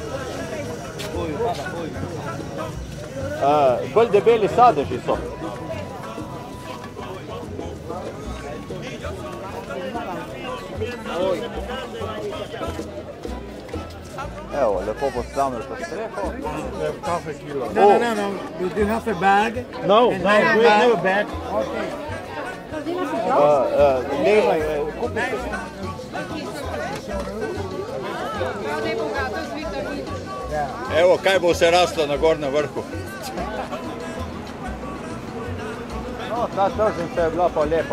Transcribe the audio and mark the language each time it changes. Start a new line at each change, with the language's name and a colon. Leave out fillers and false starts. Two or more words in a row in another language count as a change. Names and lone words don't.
Slovenian: Bolj debeli sadeži so. Evo, lepo postavljamo to streho. Kafe kilo.
English: No. Do you have a bag? No, we have a bag.
Slovenian: Evo, kaj bo se raslo na gornjem vrhu. No, ta tržnica je bila pa lepa.